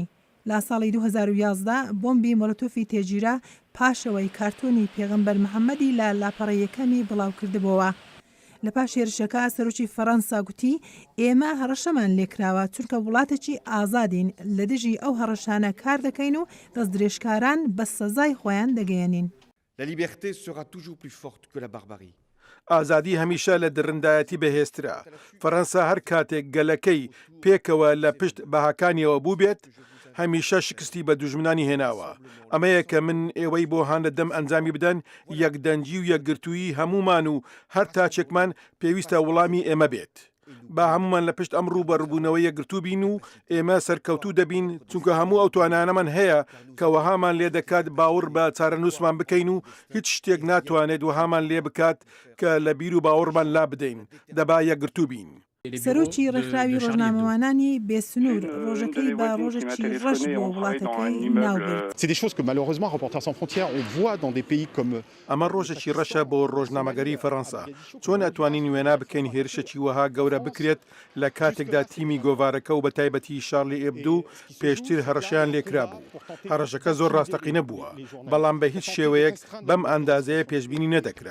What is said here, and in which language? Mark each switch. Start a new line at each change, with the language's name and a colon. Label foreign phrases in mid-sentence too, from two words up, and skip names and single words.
Central Kurdish: لا ساڵی 2011 بۆمبی مۆلۆتۆفی تێگیرا پاشەوەی کارتۆنی پێغەمبەر محەممەدی لە لاپەڕە یەکەمی بڵاو کردبەوە. لە پاش هێرشەکە سەرۆکی فەڕەنسا گوتی ئێمە هەڕەشەمان لێکراوە چونکە وڵاتێکی ئازادین لە دژی ئەو هەڕەشانە کار دەکەین و دەست درێژکاران بە سەزای خۆیان دەگەیەنین.
French: La liberté sera toujours plus forte que la barbarie.
Central Kurdish: ئازادی هەمیشە لە درڕندایەتی بەهێزترا. فەڕەنسا هەر کاتێک گەلەکەی پێکەوە لە پشت بەهاکانیەوە بوو بێت هەمیشە شکستی بە دوژمنانی هێناوە. ئەمەیە کە من ئێوەی بۆ هاانە دەم ئەنجامی بدەن یەکدەنجی و یەکگرتووی هەمومان و هەر تاچێکمان پێویستە وەڵامی ئێمە بێت. با هەمومان لە پشت ئەم ڕوبەڕبوونەوەی یەکگرتوو بین و ئێمە سەرکەوتوو دەبین چونکە هەموو ئەو توانانەمان هەیە کە وەهامان لێ دەکات باوەڕ بە چارەنووسمان بکەین و هیچ شتێک ناتوانێت وەهامان لێ بکات کە لە بیر و باوەڕمان لا بدەین دەبا یەکگرتوو بین. سەرۆکی ڕێکخراوی ڕۆژنامەوانانی بێسنوور ڕۆژەکەی بە ڕۆژێکی ڕەش بۆ وڵاتەکەی ناوبرد.
French: C'est des choses que malheureusement Reporters sans frontières on voit dans des pays comme
Central Kurdish: ئەمە ڕۆژێکی ڕەشە بۆ ڕۆژنامەگەری فەڕەنسا. چۆن ئەتوانین وێنا بکەین هێرشێکی وەها گەورە بکرێت لە کاتێکدا تیمی گۆڤارەکە و بە تایبەتی شارلی ئێبدو پێشتر هەڕەشیان لێکرا بوو. هەڕەشەکە زۆر ڕاستەقینە بووە، بەڵام بە هیچ شێوەیەک بەم ئەندازەیە پێشبینی نەدەکرا.